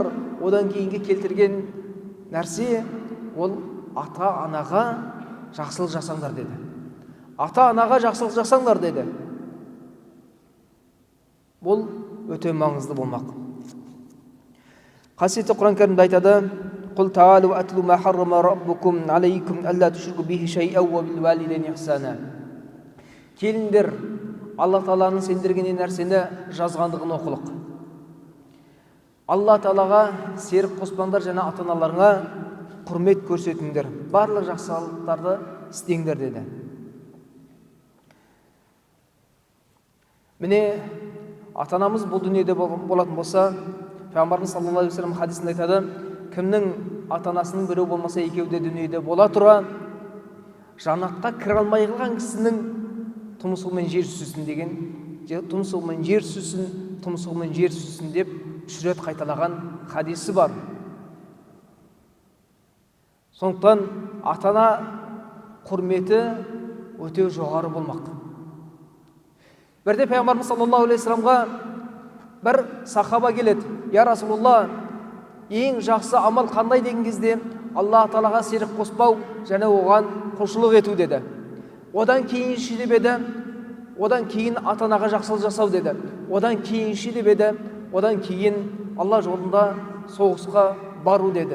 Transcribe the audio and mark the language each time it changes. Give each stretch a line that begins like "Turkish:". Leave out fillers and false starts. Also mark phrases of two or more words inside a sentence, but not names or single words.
Kazakh: Одан кейінге келтірген нәрсе ол ата-анаға жақсылық жасаңдар деді. Ата-анаға жақсылық жасаңдар деді. Бұл өте маңызды болмақ. Қасиетті Құран кәрімде айтады:
Arabic: "قل تعالوا أتل ما حرم ربكم عليكم ألا تشركوا به شيئا وبالوالدين إحسانا."
Kazakh: Келіңдер, Алла Тағаланың сендерге не нәрсені жазғандығын оқылық. Алла Тағалаға серік қоспаңдар және ата-аналарыңа құрмет көрсетіңдер. Барлық жақсылықтарды істеңдер деді. Міне ата-анамыз бұл дүниеде болатын болса, Пайғамбарымыз
Arabic: صلى الله عليه وسلم
Kazakh: хадисінде айтады: кімнің ата-анасының біреу болмаса екеуі де дүниеде бола тұра, жаннатқа кіре алмай қалған кісінің тұмсығымен жер сүзсін деген, тұмсығымен жер сүзсін, тұмсығымен жер сүзсін деп 3 рет қайталаған хадисі бар. Сондықтан ата-ана құрметі өте жоғары болмақ. Бірде Пайғамбарымыз
Arabic: صلى الله عليه وسلم
Kazakh: бір сахаба келеді:
Arabic: "يا رسول الله,
Kazakh: ең жақсы амал қандай?" деген кезде, Алла Тағалаға серік қоспау және оған құлшылық ету деді. Одан кейін деп еді, одан кейін ата-анаға жақсылық жасау деді. Одан кейін деп еді, одан кейін Алла жолында соғысқа бару деді.